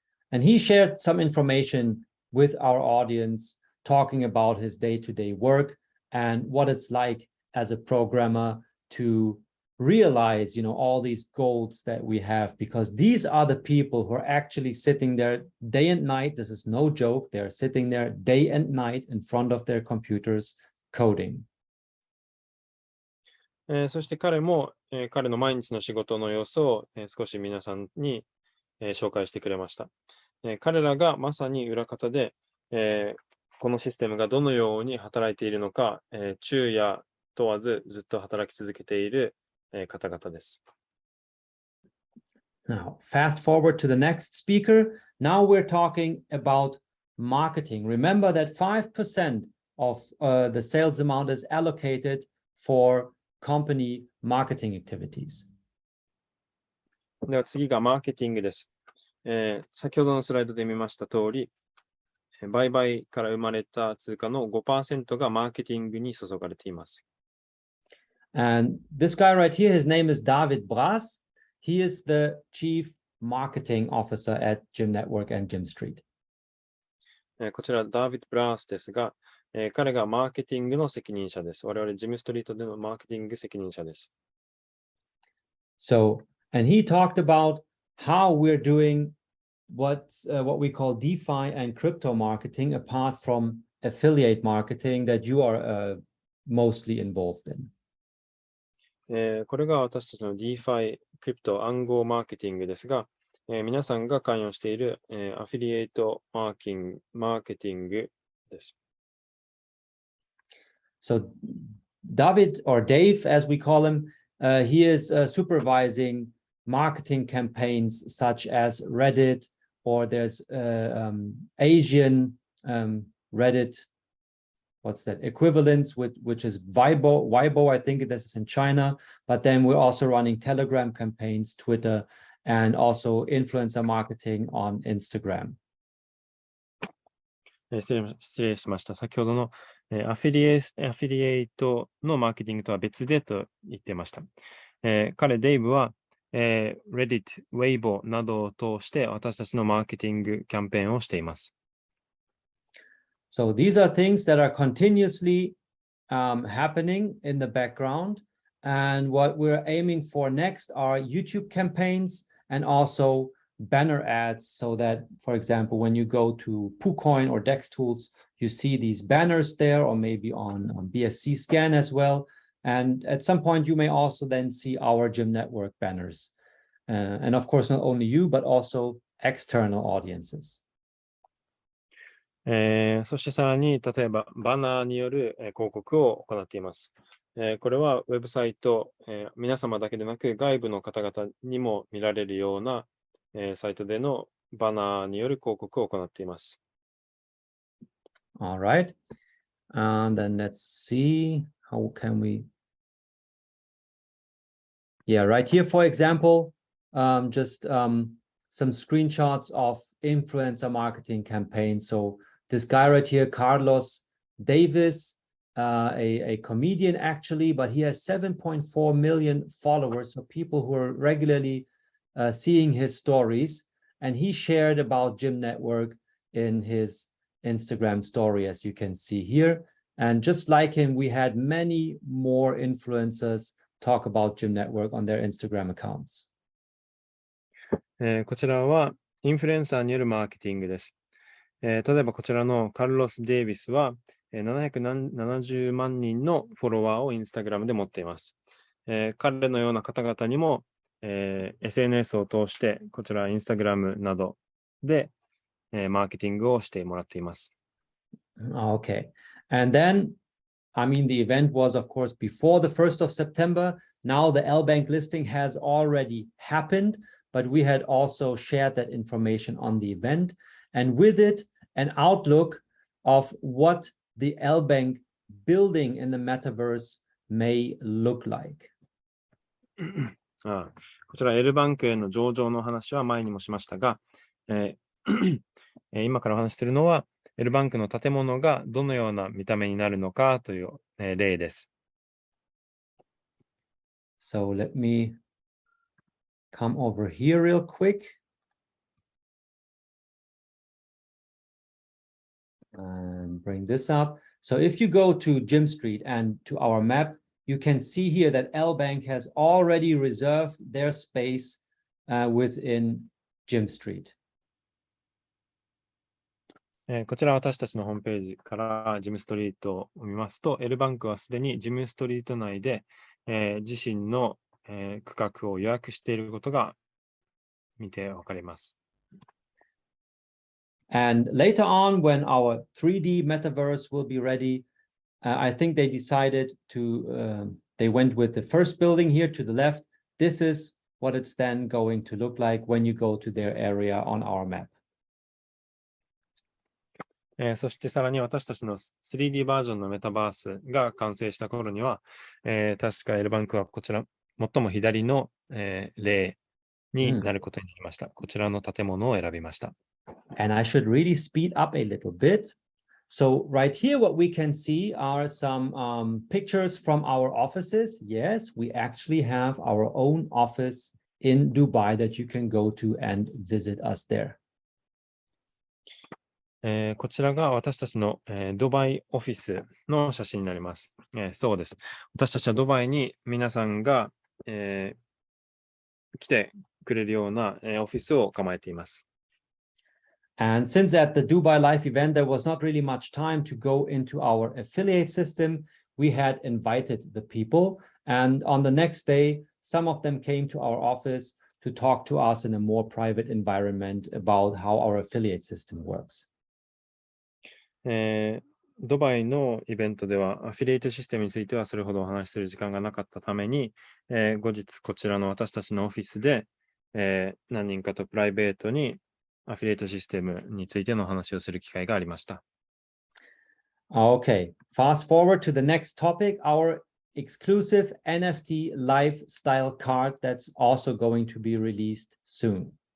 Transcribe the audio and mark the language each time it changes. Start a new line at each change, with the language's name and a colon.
English: And he shared some information with our audience, talking about his day-to-day work and what it's like as a programmer to realize, all these goals that we have, because these are the people who are actually sitting there day and night. This is no joke. They're sitting there day and night in front of their computers coding.
Japanese: そして彼も、彼の毎日の仕事の様子を、少し皆さんに、紹介してくれました。彼らがまさに裏方で、このシステムがどのように働いているのか、昼夜問わずずっと働き続けている、方々です。
English: Now, fast forward to the next speaker. Now we're talking about marketing. Remember that 5% of the sales amount is allocated for company marketing activities.
Japanese: では次がマーケティングです。先ほどのスライドで見ました通り、売買から生まれた通貨の 5% がマーケティングに注がれています。
English: And this guy right here, his name is David Bras. He is the chief marketing officer at GYMNETWORK and Gym Street.
Japanese: こちらダービッド・ブラースですが、彼がマーケティングの責任者です。我々ジムストリートでのマーケティング責任者です。
English: So, and he talked about how we're doing what we call DeFi and crypto marketing apart from affiliate marketing that you are mostly involved in.
Japanese: これが私たちの DeFi、クリプト、暗号マーケティングですが、皆さんが関与している、アフィリエイトマーケティングです。
English: So David, or Dave as we call him, he is supervising marketing campaigns such as Reddit, or there's Asian Reddit, what's that, equivalents, which is Weibo, I think this is in China, but then we're also running Telegram campaigns, Twitter, and also influencer marketing on Instagram.
Japanese: 失礼しました。先ほどの、アフィリエイトのマーケティングとは別でと言ってました。彼、デイブは、 Reddit、Weibo などを通して私たちのマーケティングキャンペーンをしています。
English: So these are things that are continuously happening in the background. And what we're aiming for next are YouTube campaigns and also banner ads so that, for example, when you go to PooCoin or DEX tools, you see these banners there or maybe on BSC scan as well. And at some point, you may also then see our Gym Network banners. And of course, not only you, but also external audiences.
Japanese: そしてさらに、例えばバナーによる広告を行っています。これはウェブサイト、皆様だけでなく外部の方々にも見られるような、サイトでのバナーによる広告を行っています。
English: All right. And then let's see, how can we... Yeah, right here, for example, just some screenshots of influencer marketing campaigns. So this guy right here, Carlos Davis, a comedian actually, but he has 7.4 million followers, so people who are regularly seeing his stories. And he shared about Gym Network in his Instagram story, as you can see here. And just like him, we had many more influencers talk about Gym Network on their Instagram accounts.
Japanese: こちらはインフルエンサーによるマーケティングです。例えばこちらのカルロス・デイビスは770万人のフォロワーをインスタグラムで持っています。彼のような方々にも、SNS を通してこちらインスタグラムなどで、マーケティングをしてもらっています。
English: Okay. And then, I mean, the event was, of course, before the 1st of September. Now the LBank listing has already happened, but we had also shared that information on the event. And with it, an outlook of what the LBank building in the metaverse may look like.
Japanese: こちら L バンクへの上場の話は前にもしましたが、今からお話しするのは L バンクの建物がどのような見た目になるのかという、例です。
English: So let me come over here real quick. And bring this up. So if you go to Gym Street and to our map, you can see here that LBank has already reserved their space within Gym Street.
Japanese: こちら私たちのホームページからジムストリートを見ますと、L バンクはすでにジムストリート内で、自身の、区画を予約していることが見てわかります。
English: And later on, when our 3D metaverse will be ready, I think they decided to, they went with the first building here to the left. This is what it's then going to look like when you go to their area on our map.
Japanese: そしてさらに私たちの 3D バージョンのメタバースが完成した頃には、確か L バンクはこちら最も左の、例になることになりました。こちらの建物を選びました。
English: And I should really speed up a little bit. So right here, what we can see are some pictures from our offices. Yes, we actually have our own office in Dubai that you can go to and visit us there.
Japanese: こちらが私たちの、ドバイオフィスの写真になります。そうです。私たちはドバイに皆さんが、来てくれるような、オフィスを構えています。
English: And since at the Dubai Live event, there was not really much time to go into our affiliate system, we had invited the people. And on the next day, some of them came to our office to talk to us in a more private environment about how our affiliate system works.
Japanese: ドバイのイベントではアフィリエイトシステムについてはそれほどお話しする時間がなかったために、後日こちらの私たちのオフィスで、何人かとプライベートにアフィリエイトシステムについての話をする機会がありました。
English: Okay, fast forward to the next topic, our exclusive NFT lifestyle card that's also going to be released soon.